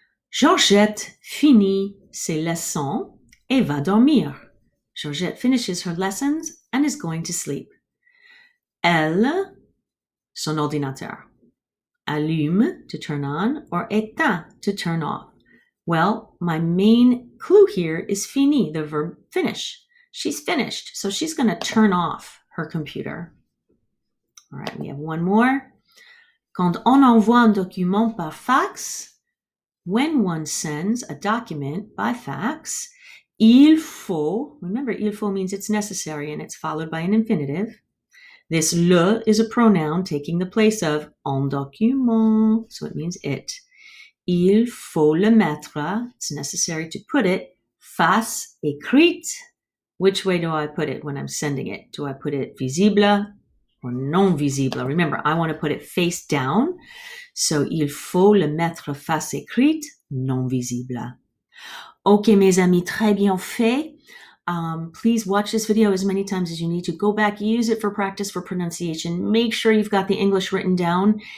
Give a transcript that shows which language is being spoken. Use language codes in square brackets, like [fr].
[fr] Georgette finit ses leçons et va dormir. [en] Georgette finishes her lessons and is going to sleep. [fr] Elle, son ordinateur. [en] Allume, to turn on, or éteint, to turn off. Well, my main clue here is fini, the verb finish. She's finished, so she's going to turn off her computer. All right, we have one more. [fr] Quand on envoie un document par fax, [en] when one sends a document by fax, [fr] il faut, [en] remember il faut means it's necessary and it's followed by an infinitive. This le is a pronoun taking the place of un document, so it means it. [fr] Il faut le mettre, [en] it's necessary to put it, [fr] face écrite. [en] Which way do I put it when I'm sending it? Do I put it visible or non visible? Remember, I want to put it face down. [fr] So, il faut le mettre face écrite, non visible. Ok, mes amis, très bien fait. [en] Please watch this video as many times as you need to. Go back, use it for practice for pronunciation. Make sure you've got the English written down.